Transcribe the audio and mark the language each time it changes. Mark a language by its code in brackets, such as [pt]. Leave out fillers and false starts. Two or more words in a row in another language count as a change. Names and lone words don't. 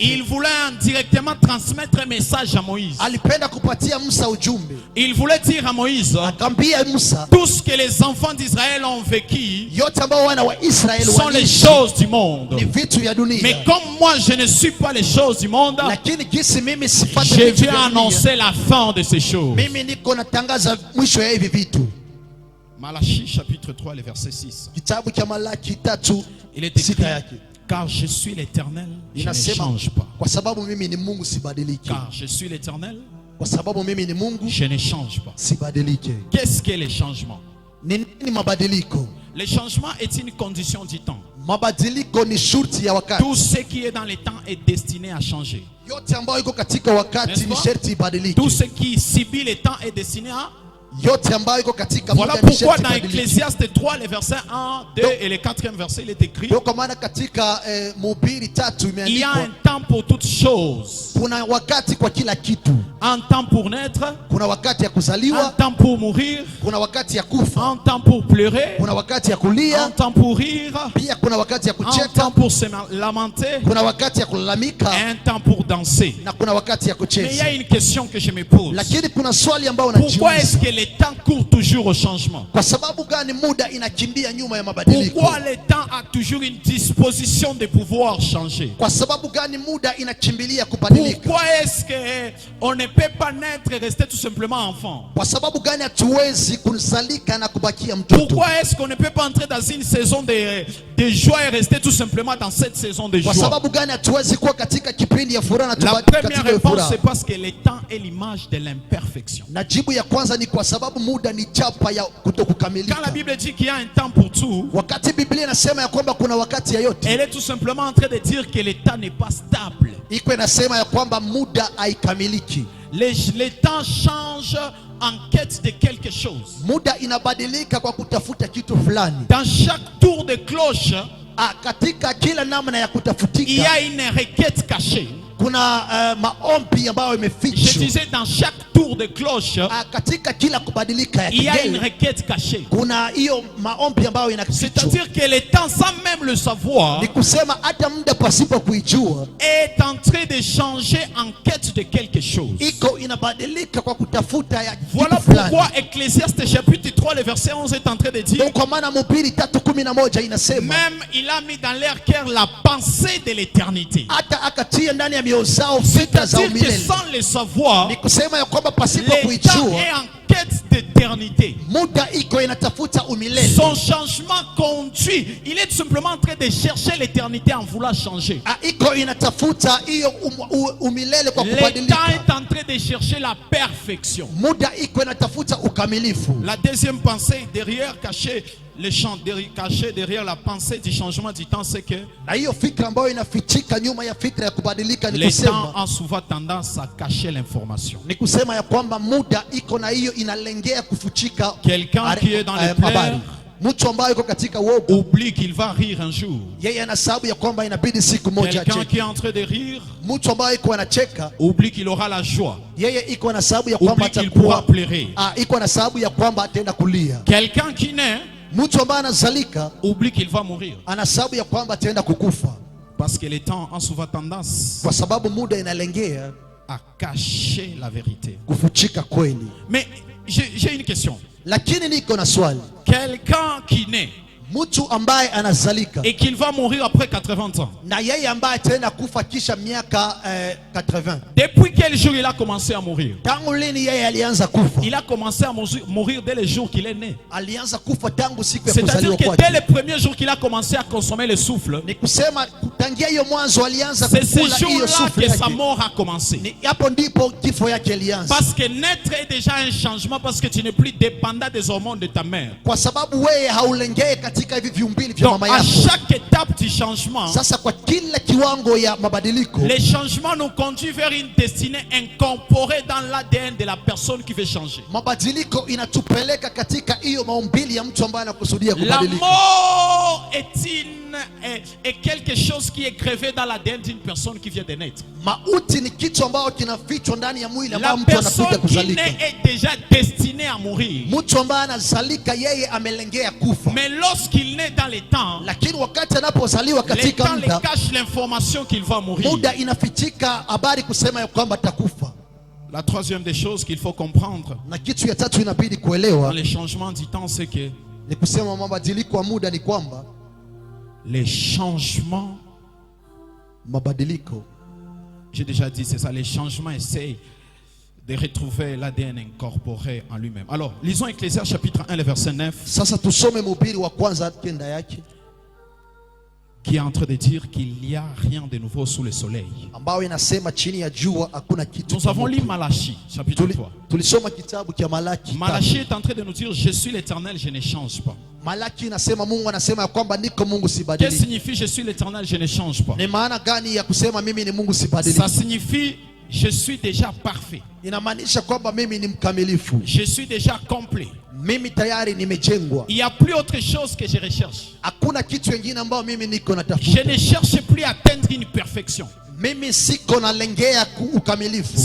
[fr] il voulait indirectement transmettre un message à Moïse. [sw] alipenda kupatia Musa ujumbe. [fr] Il voulait dire à Moïse, [sw] Akaambia Musa, [fr] tout ce que les enfants d'Israël ont vécu [sw] yote ambao wana wa Israeli [fr] sont les [sw] waliishi [fr] choses du monde. [sw] ni vitu vya dunia. [fr] Mais comme moi je ne suis pas les choses du monde, [sw] Lakini jinsi mimi sipate [fr] je [sw] vitu [fr] vais [sw] vya dunia, [fr] annoncer la fin de ces choses. [sw] mimi niko natangaza mwisho ya hivi vitu. [fr] Malachie chapitre 3, le verset 6. [sw] Kitabu cha Malaki 3 [fr] Il est écrit, [sw] sita yake [fr] car je suis l'Éternel, je ne [sw] inasema, [fr] change pas. [sw] kwa sababu mimi ni Mungu sibadiliki. [fr] Car je suis l'Éternel, [sw] Kwa sababu mimi ni Mungu [fr] je ne change pas. [sw] sibadiliki. [fr] Qu'est-ce que les changements? [sw] Ni nini mabadiliko? [fr] Le changement est une condition du temps. [sw] Mabadiliko ni shurti ya wakati. [fr] Tout ce qui est dans le temps est destiné à changer. [sw] Yote ambayo iko katika wakati [fr] N'est-ce [sw] ni [fr] pas? [sw] sharti ibadilike. [fr] Tout ce qui subit le temps est destiné à... [sw] Yote ambayo iko katika [fr] Voilà [sw] muda ni [fr] pourquoi [sw] sharti [fr] dans [sw] ibadilike. [fr] Ecclésiaste 3, les versets 1, 2 et le 4e verset, il est écrit, [sw] Ndio kwa maana katika Mhubiri 3 [fr] il y a un [sw] imeandikwa [fr] temps pour toutes choses. [sw] kuna wakati kwa kila kitu. [fr] Un temps pour naître, [sw] Kuna wakati ya [fr] un [sw] kuzaliwa, [fr] temps pour mourir, [sw] kuna wakati ya kufa, [fr] un temps pour pleurer, [sw] kuna wakati ya [fr] un [sw] kulia, [fr] temps pour rire, [sw] pia kuna wakati ya [fr] un [sw] kucheka, [fr] temps pour se lamenter, [sw] kuna wakati ya kulalamika [fr] et un temps pour danser. [sw] na kuna wakati ya [fr] Mais il y [sw] kucheza. [fr] a une question que je me pose. [sw] Lakini kuna swali ambao [fr] Pourquoi est-ce [sw] unajiuliza, [fr] que le temps court toujours au changement? [sw] kwa sababu gani muda inakimbia nyuma ya mabadiliko? [fr] Pourquoi le temps a toujours une disposition de pouvoir changer? [sw] Kwa sababu gani muda inakimbilia kubadilika? [fr] Pourquoi est-ce qu'on ne peut pas naître et rester tout simplement enfant? [sw] Kwa sababu gani hatuwezi kuzalika na kubakia mtoto? [fr] Pourquoi est-ce qu'on ne peut pas entrer dans une saison de joie et rester tout simplement dans cette saison de [sw] Kwa [fr] joie? [sw] sababu gani hatuwezi kuwa katika kipindi ya furaha na [fr] La [sw] tubaki [fr] première [sw] katika hiyo [fr] réponse, [sw] furaha? [fr] c'est parce que le temps est l'image de l'imperfection. [sw] Na jibu ya kwanza ni kwa sababu muda ni chapa ya [fr] Quand la [sw] kutokukamilika. [fr] Bible dit qu'il y a un temps pour tout, [sw] Wakati Biblia inasema ya kwamba kuna wakati ya yote, [fr] elle est tout simplement en train de dire que le temps n'est pas stable. [sw] iko inasema ya kwamba muda haikamiliki. [fr] Les temps changent en quête de quelque chose. [sw] Muda inabadilika kwa kutafuta kitu fulani. [fr] Dans chaque tour de cloche, [sw] Katika kila namna ya [fr] il y [sw] kutafutika [fr] a une requête cachée. [sw] kuna maombi ambayo [fr] Je [sw] imefichwa. [fr] disais, dans chaque tour de cloche, [sw] Katika kila kubadilika ya [fr] il y a une [sw] kigeni [fr] requête cachée. [sw] kuna hiyo maombi ambayo inafichwa. [fr] C'est-à-dire que le temps, sans même le savoir, [sw] Ni kusema hata muda pasipo kuijua, [fr] est en train de changer en quête de quelque chose. [sw] iko inabadilika kwa kutafuta ya [fr] Voilà [sw] kitu fulani. [fr] pourquoi Ecclésiaste chapitre 3, le verset 11 est en train de dire, [sw] Ndio kwa maana Mhubiri 3:11 inasema [fr] même il a mis dans leur cœur la pensée de l'éternité. [sw] hata akatia ndani ya mioyo zao fikra za [fr] C'est-à-dire que [sw] umilele. [fr] sans le savoir, [sw] Ni kusema ya kwamba pasipo [fr] le temps [sw] kuijua, [fr] est en quête d'éternité. [sw] muda iko inatafuta umilele. [fr] Son changement conduit. Il est tout simplement en train de chercher l'éternité en voulant changer. [sw] Iko inatafuta hiyo umilele kwa [fr] Le temps [sw] kubadilika. [fr] est en train de chercher la perfection. [sw] Muda iko inatafuta ukamilifu. [fr] La deuxième pensée derrière cachée, caché derrière la pensée du changement du temps, c'est que [sw] Na hiyo fikra ambayo inafichika nyuma ya fikra ya kubadilika ni [fr] les temps [sw] kusema, [fr] ont souvent tendance à cacher l'information. [sw] ni kusema ya kwamba muda iko na hiyo inalengea kufuchika [fr] Quelqu'un qui est dans les [sw] habari. [fr] pleurs [sw] Mtu ambaye yuko katika woga, [fr] oublie qu'il va rire un jour. [sw] yeye ana sababu ya kwamba inabidi siku moja [fr] Quelqu'un [sw] acheke. [fr] qui est en train de rire [sw] Mtu ambaye iko anacheka, [fr] oublie qu'il aura la joie. [sw] yeye iko na sababu ya kwamba [fr] Oublie qu'il pourra [sw] atakuwa [fr] pleurer. [sw] iko na sababu ya kwamba ataenda kulia. [fr] Quelqu'un qui naît [sw] Mtu ambaye anazalika [fr] oublie qu'il va mourir. [sw] ana sababu ya kwamba ataenda kukufa, [fr] Parce que les temps ont souvent tendance [sw] kwa sababu muda inalengea [fr] à cacher la vérité. [sw] kufuchika kweli. [fr] Mais j'ai une question. [sw] Lakini niko na swali, [fr] Quelqu'un qui naît [sw] mtu ambaye anazalika [fr] et qu'il va mourir après 80 ans, [sw] na yeye ambaye ataenda kufa kisha miaka 80, [fr] depuis quel jour il a commencé à mourir? [sw] tangu lini yeye alianza kufa? [fr] Il a commencé à mourir dès le jour qu'il est né. [sw] Alianza kufa tangu siku ya [fr] C'est-à-dire [sw] kuzaliwa [fr] que [sw] kwake. [fr] dès le premier jour qu'il a commencé à consommer le souffle, [sw] Ni kusema tangia hiyo mwanzo alianza [fr] c'est ce [sw] kukula hiyo [fr] jour-là [sw] sufu [fr] que sa [sw] yake. [fr] mort a commencé. [sw] Ni hapo ndipo kifo yake ilianza, [fr] Parce que naître est déjà un changement, parce que tu n'es plus dépendant des hormones de ta mère. [sw] kwa sababu wewe haulengei katika hivi viumbili vya [fr] Donc [sw] mama [fr] à [sw] yako. [fr] chaque étape du changement, [sw] Sasa kwa kila kiwango ya mabadiliko, [fr] les changements nous conduisent vers une destinée incorporée dans l'ADN de la personne qui veut changer. [sw] mabadiliko inatupeleka katika hiyo maumbili ya mtu ambaye anakusudia [fr] La [sw] kubadilika. [fr] mort est quelque chose qui est gravé dans l'ADN d'une personne qui vient de naître. [sw] Mauti ni kitu ambao kinafichwa ndani ya mwili [fr] La [sw] ambao mtu anakuja [fr] personne qui [sw] kuzalika. [fr] naît est déjà destinée à mourir. [sw] Mtu ambaye anazalika yeye amelengea kufa, [fr] Mais lorsqu'il naît dans les temps, [sw] lakini wakati anapozaliwa [fr] les [sw] katika [fr] temps les [sw] muda, [fr] cachent l'information qu'il va mourir. [sw] muda inafichika habari kusema ya kwamba atakufa. [fr] La troisième des choses qu'il faut comprendre [sw] Na kitu ya tatu inabidi [fr] dans [sw] kuelewa [fr] les changements du temps, c'est que [sw] ni kusema mabadiliko ya muda ni kwamba [fr] les changements, [sw] mabadiliko, [fr] j'ai déjà dit, c'est ça, les changements essayent de retrouver l'ADN incorporé en lui-même. Alors, lisons Ecclésiaste chapitre 1, le verset 9, [sw] sasa tusome Mhubiri wa kwanza kenda yake, [fr] qui est en train de dire qu'il n'y a rien de nouveau sous le soleil. [sw] ambayo inasema chini ya jua hakuna kitu. [fr] Nous avons lu Malachie chapitre 3. [sw] Tulisoma kitabu cha Malaki. [fr] Malachie est en train de nous dire, je suis l'Éternel, je ne change pas. [sw] Malaki inasema, Mungu anasema ya kwamba niko Mungu [fr] Qu'est-ce que [sw] sibadiliki. [fr] signifie je suis l'Éternel, je ne change pas? [sw] Ni maana gani ya kusema mimi ni Mungu [fr] Ça [sw] sibadiliki? [fr] signifie je suis déjà parfait. [sw] Inamaanisha kwamba mimi ni mkamilifu, [fr] Je suis déjà complet. [sw] mimi tayari nimejengwa, [fr] Il n'y a plus autre chose que je recherche. [sw] hakuna kitu kingine ambayo mimi niko [fr] Je [sw] natafuta. [fr] ne cherche plus à atteindre une perfection. [sw] Mimi siko nalengea ukamilifu.